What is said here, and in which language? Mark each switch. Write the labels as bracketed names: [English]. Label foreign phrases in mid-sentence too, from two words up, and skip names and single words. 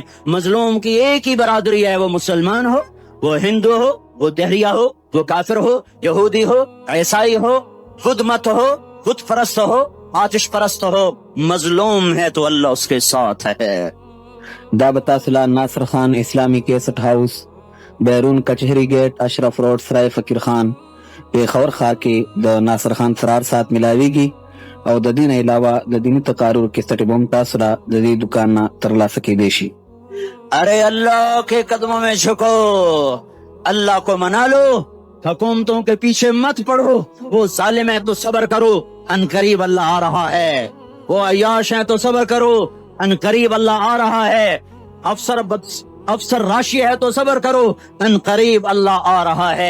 [Urdu] مظلوم کی ایک ہی برادری ہے، وہ مسلمان ہو، وہ ہندو ہو، وہ دہریہ ہو، وہ کافر ہو، یہودی ہو، عیسائی ہو، خود مت ہو، خود پرست ہو، آتش پرست ہو. مظلوم ہے تو اللہ اس کے ساتھ ہے. دعوت اصلاح ناصر خان اسلامی کیسٹ ہاؤس، بیرون کچہری گیٹ، اشرف روڈ، سرائے فقیر خان. [Pashto] پیښور ښار کې د ناصر خان سرار سات ملاویږي او د دې نه علاوه د دیني تقارر کیسټ به هم تاسو را د دې دکان نه ترلاسه کیدی شي. [Urdu] ارے اللہ کے قدموں میں جھکو، اللہ کو منا لو، حکومتوں کے پیچھے مت پڑو، وہ ظالم ہے تو صبر کرو، ان قریب اللہ آ رہا ہے، وہ عیاش ہے تو صبر کرو، ان قریب اللہ آ رہا ہے، افسر راشی ہے تو صبر کرو، ان قریب اللہ آ رہا ہے۔